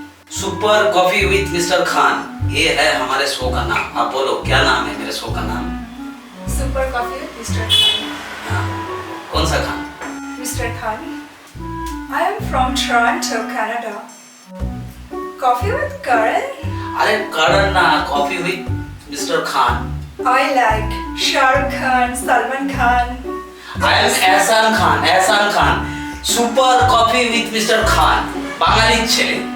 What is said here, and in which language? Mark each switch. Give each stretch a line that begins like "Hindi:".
Hindi: Super coffee with mister Khan, ये है हमारे शो का नाम। आप बोलो क्या नाम है मेरे शो का नाम?
English: Super coffee with mister Khan.
Hindi: हाँ, कौन सा Khan?
English: Mr. Khan, I am from Toronto, Canada. Coffee with Karan?
Hindi: अरे करण ना, coffee with mister Khan.
English: I like Shah Rukh Khan, Salman Khan. I am Ehsan Khan, Ehsan Khan. Super coffee with mister Khan,
Bangla: বাঙালির ছেলে।